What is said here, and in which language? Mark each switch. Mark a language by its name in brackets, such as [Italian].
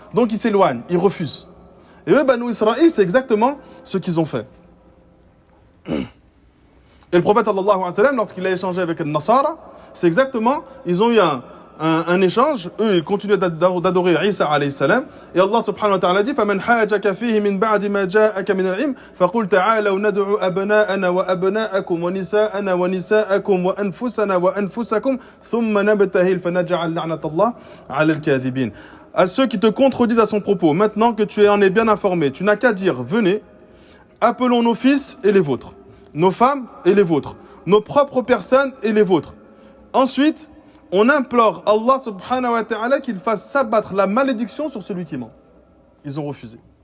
[French] Donc, il s'éloigne, il refuse. Et eux, Banu Israël, c'est exactement ce qu'ils ont fait. Et le prophète sallallahu alayhi wa sallam, lorsqu'il a échangé avec les Nasara, c'est exactement, ils ont eu un échange. Eux, ils continuaient d'adorer Isa alayhi salam. [Arabic] Et Allah subhanahu wa ta'ala dit فَمَنْ حَاجَكَ فِيهِ مِنْ بَعْدِ مَا جَاءَكَ مِنَ الْعِلْمِ فَقُلْ تَعَالَوْا نَدْعُ أَبْنَاءَنَا وَأَبْنَاءَكُمْ وَنِسَاءَنَا وَنِسَاءَكُمْ وَأَنفُسَنَا وَأَنفُسَكُمْ ثُمَّ نَبْتَهِلْ فَنَجْعَلْ لَعْنَةَ اللَّهِ عَلَى الْكَاذِبِينَ. [French] À ceux qui te contredisent à son propos, maintenant que tu en es bien informé, tu n'as qu'à dire, venez, appelons nos fils et les vôtres, nos femmes et les vôtres, nos propres personnes et les vôtres. Ensuite, on implore Allah subhanahu wa ta'ala qu'il fasse s'abattre la malédiction sur celui qui ment. Ils ont refusé.